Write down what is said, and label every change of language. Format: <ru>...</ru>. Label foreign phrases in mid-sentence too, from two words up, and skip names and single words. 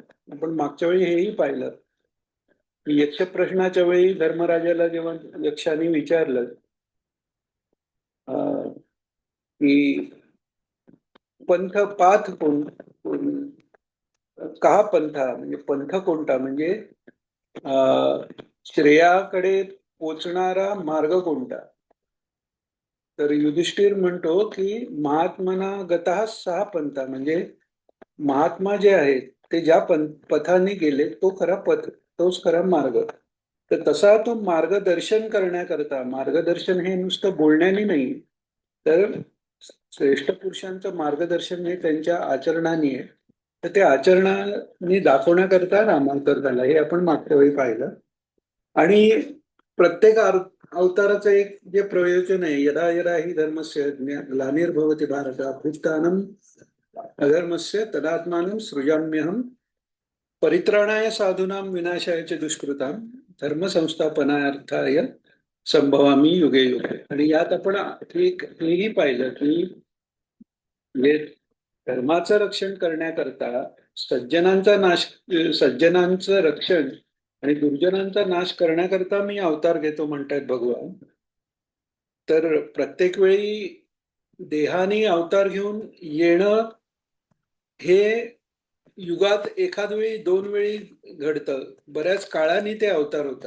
<mr>आपण मागच्या वेळी हेही पाहिलं. यक्ष प्रश्नाच्या वेळी धर्मराजाला जेव्हा यक्षाने विचारलं की पंथ पाथ कोण, कहा पंथा म्हणजे पंथ कोणता, म्हणजे श्रेयाकडे पोचणारा मार्ग कोणता? तर युधिष्ठिर म्हणतो की</mr> <sa>महात्मना गतः सहा पंथा,</sa> <mr>म्हणजे महात्मा जे आहेत ते ज्या पथाने गेले तो खरा पथ, तोच खरा मार्ग. तर तसा तो मार्गदर्शन करण्याकरता, मार्गदर्शन हे नुसतं बोलण्याने नाही, तर श्रेष्ठ पुरुषांचं मार्गदर्शन हे त्यांच्या आचरणाने आहे. तर ते आचरणाने दाखवण्याकरता रामावतार झाला, हे आपण मागच्या वेळी पाहिलं. आणि प्रत्येक अवताराचं एक जे प्रयोजन आहे,</mr> <sa>यदा यदा ही धर्मस्य ग्लानिर्भवति भारत अभ्युत्थानम अधर्मस्य तदात्मानं सृजाम्यहम परित्राणाय साधूनां विनाशाय च दुष्कृतां धर्म संस्थापनार्थाय संभवामी युगे युगे.</sa> <mr>आणि यात आपण हेही पाहिलं की म्हणजे धर्माचं रक्षण करण्याकरता सज्जनांचा नाश, सज्जनांचं रक्षण आणि दुर्जनांचा नाश करण्याकरता मी अवतार घेतो म्हणतायत भगवान. तर प्रत्येक वेळी देहाने अवतार घेऊन येणं हे युगात एखाद वेळी दोन वेळी घडतं, बऱ्याच काळाने ते अवतार होतात.</mr>